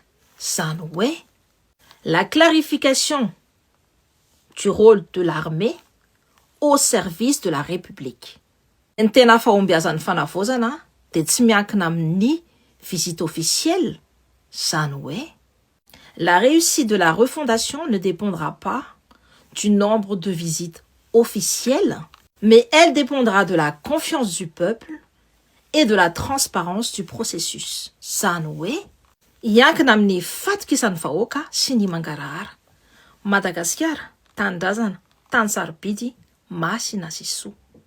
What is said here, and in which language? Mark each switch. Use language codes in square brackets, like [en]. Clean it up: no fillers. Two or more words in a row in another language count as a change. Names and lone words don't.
[mg] Zany hoe [fr] la clarification du rôle de l'armée au service de la République. [mg] Ny tena fahombiazan'ny fanavozana de tsy miankina amin'ny [fr] visite officielle [mg] Zany hoe [fr] la réussite de la refondation ne dépendra pas du nombre de visites officielles, mais elle dépendra de la confiance du peuple et de la transparence du processus. [mg] Zany hoe hiankina amin'ny fatokisan'ny vahoaka sy ny mangarahara. Madagasikara, tanindrazana, tany sarobidy, masina sy soa.